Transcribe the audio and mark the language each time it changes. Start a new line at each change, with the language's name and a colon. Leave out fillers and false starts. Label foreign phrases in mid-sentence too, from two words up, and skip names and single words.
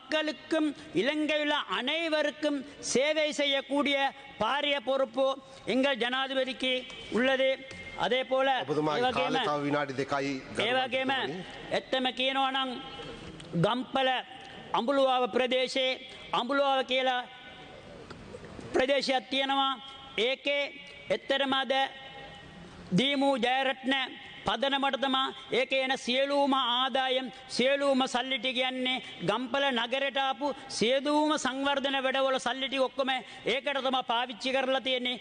Tamil: மக்களுக்கும் இலங்கையில் அனைவருக்கும் சேவை செய்யக்கூடிய பாரிய பொறுப்பு எங்கள் ஜனாதிபதிக்கு உள்ளது. அதே போல
Sinhala: එත්තම කියනවා නම් ගම්පල අඹුලුවාව ප්‍රදේශයේ අඹුලුවාව කියලා ප්‍රදේශයක් තියෙනවා. ඒකේ එතරම් අද දීමු ජයරත්න පදනමට තමා ඒකේ එන සියලුම ආදායම් සියලුම සල්ලි ටික යන්නේ ගම්පල නගරයට ආපු සියලුම සංවර්ධන වැඩවල සල්ලි ටික ඔක්කොම ඒකට තමයි පාවිච්චි කරලා තියෙන්නේ.